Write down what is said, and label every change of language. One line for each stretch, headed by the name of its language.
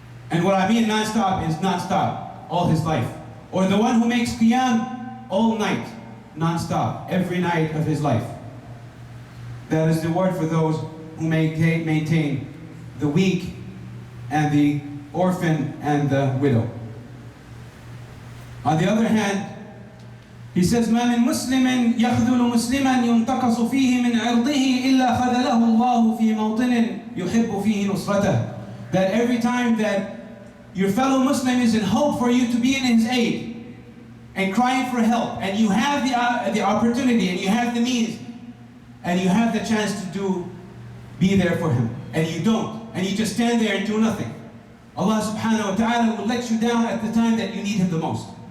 English: And what I mean non-stop is non-stop, all his life. Or the one who makes qiyam all night, non-stop, every night of his life. That is the word for those who maintain the weak and the orphan and the widow. On the other hand, he says,
Arabic: مَا مِن مُسْلِمٍ يَخْذُلُ مُسْلِمًا يُنْتَقَصُ فِيهِ مِنْ عِرْضِهِ إِلَّا خَذَلَهُ اللَّهُ فِي مَوْطِنٍ يُحِبُّ فِيهِ نُصْرَتَهُ.
English: That every time that your fellow Muslim is in hope for you to be in his aid and crying for help, and you have the opportunity and you have the means and you have the chance to be there for him, and you don't, and you just stand there and do nothing, Allah subhanahu wa ta'ala will let you down at the time that you need him the most.